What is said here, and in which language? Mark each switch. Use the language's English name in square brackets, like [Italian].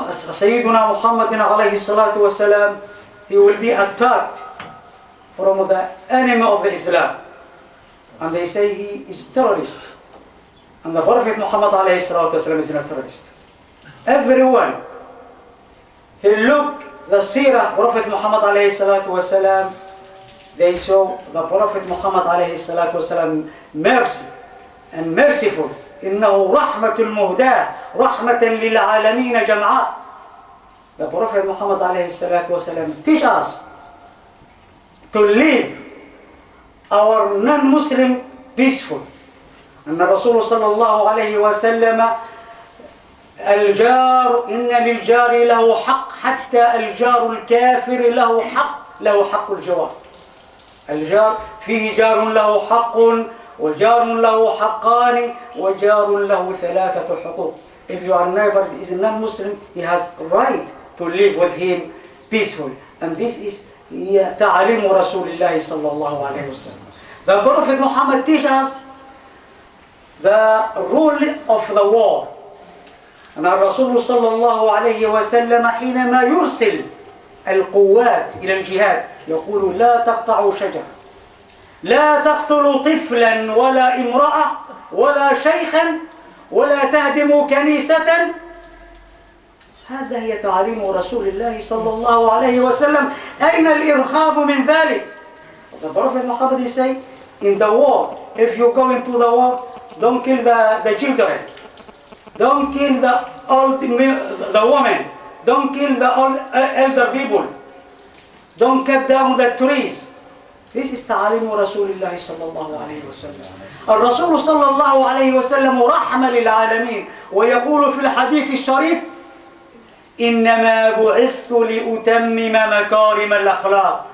[Arabic] سيدنا محمد عليه الصلاة والسلام, [English] he will be attacked from the enemy of the Islam, and they say he is terrorist, and the Prophet Muhammad [Arabic] عليه الصلاة والسلام [English] is not a terrorist. Everyone, he look the seerah Prophet Muhammad [Arabic] عليه الصلاة والسلام, [English] they saw the Prophet Muhammad [Arabic] عليه الصلاة والسلام [English] mercy and merciful. [Arabic] إنه رحمة المهداة، رحمة للعالمين جمعاء. [English] The Prophet Muhammad [Arabic] عليه الصلاة والسلام [English] teach us to live our non-Muslim peaceful. [Arabic] أن الرسول صلى الله عليه وسلم الجار، إن للجار له حق، حتى الجار الكافر له حق الجوار. الجار فيه جار له حق، وجار له حقان، وجار له ثلاثة حقوق. [English] If your neighbor is a non-Muslim, he has right to live with him peaceful. And this is [Arabic] تعليم رسول الله صلى الله عليه وسلم. [English] The Prophet Muhammad teaches us the rule of the war. [Arabic] أن الرسول صلى الله عليه وسلم حينما يرسل القوات إلى الجهاد يقول: لا تقطعوا شجرة، لا تقتلوا طفلا ولا امرأة ولا شيخا، ولا تهدموا كنيسة. هذا هي تعليم رسول الله صلى الله عليه وسلم. أين الإرهاب من ذلك؟ [English] The Prophet Muhammad say, in the war, if you go into the war, don't kill the children, don't kill the women, don't kill the elder people. Don't cut down the trees. This is [Arabic] تعاليم رسول الله صلى الله عليه وسلم. الرسول صلى الله عليه وسلم رحمة للعالمين، ويقول في الحديث الشريف: إنما بعثت لأتمم مكارم الأخلاق.